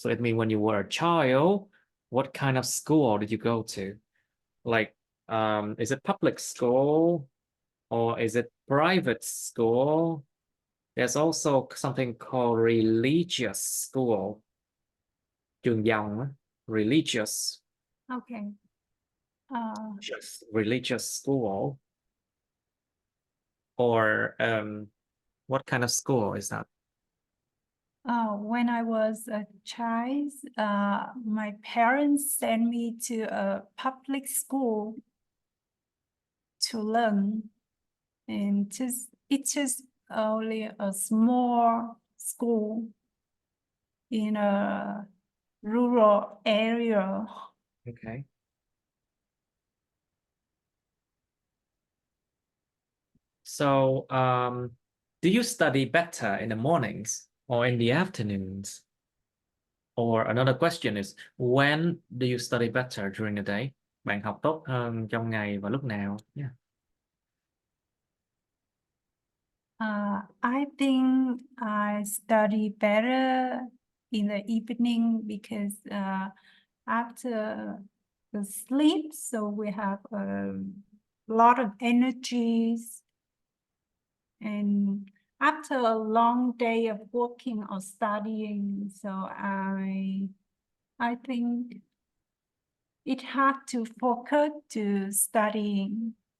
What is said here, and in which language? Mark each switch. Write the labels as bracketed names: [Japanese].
[English] So it means when you were a child, what kind of school did you go to? Like, is it public school or is it private school? There's also something called religious school. [Vietnamese] Trường dòng, á, religious, [English] Okay. just religious school, or what kind of school is that? When I was a child, my parents sent me to a public school to learn, and it's just only a small school in a rural area. Okay. So, do you study better in the mornings or in the afternoons? Or another question is, when do you study better during the day? [Vietnamese] Bạn học tốt hơn trong ngày và lúc nào? [English] Yeah. I think I study better in the evening because after the sleep, so we have a lot of energies, and after a long day of working or studying, so I think it's hard to focus to studying.